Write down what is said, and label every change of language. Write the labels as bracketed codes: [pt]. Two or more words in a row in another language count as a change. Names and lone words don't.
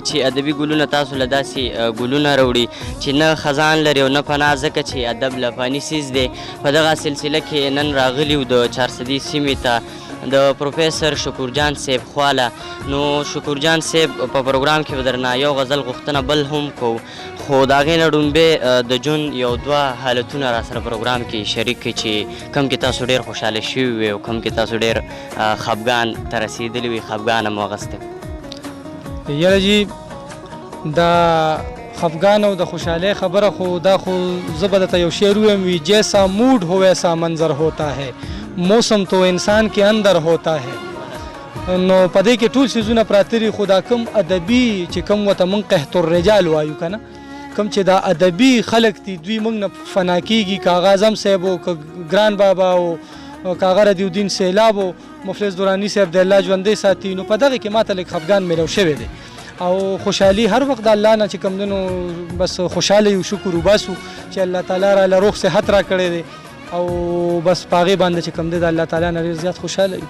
[ps] چې ادبي ګلونه تاسو له داسې ګلونه راوړي چې نه خزان لري او نه پناه ځکه چې ادب له فاني څیز دی په دغه سلسله کې نن راغلي وو د چارسدي سیمې ته د پروفیسر شکور جان صاحب خواله نو شکور جان صاحب په پروګرام کې به درنه یو غزل غوښتنه بل هم کوو خو د هغې نه ډومبې د ژوند یو دوه حالتونه را سره پروګرام کې شریک کړي چې کوم کې تاسو ډېر خوشحاله شوي وي او کوم کې تاسو ډېر خفګان ته رسېدلي وي خفګان هم واغستی. یاره جي د خفګان او د خوشحالۍ خبره خو دا خو زه به درته یو شعر ووایم وي [ur] جیسا موڈ ہو ویسا منظر ہوتا ہے موسم تو انسان کے اندر ہوتا ہے [ps] نو په دې کې ټول څیزونه پراته دي خو دا کوم ادبي چې کوم ورته موږ [ar] قحط الرجال [ps] وایو که نه کوم چې دا ادبي خلک دي دوی موږ نه فنا کېږي که هغه اعظم صاحب و که ګران بابا و که هغه ردیالدین سیلاب و مفلس دراني صاحب د الله ژوندی ساتي نو په دغه کې ماته لږ خفګان میلاو شوی دی او خوشحالي هر وخت د الله نه چې کوم دی نو بس خوشحاله یو شکر وباسو چې الله تعالی راله روغ صحت را کړی دی او بس په هغې باندې چې کوم دی د الله تعالی نه ډېر زیات خوشحاله یو.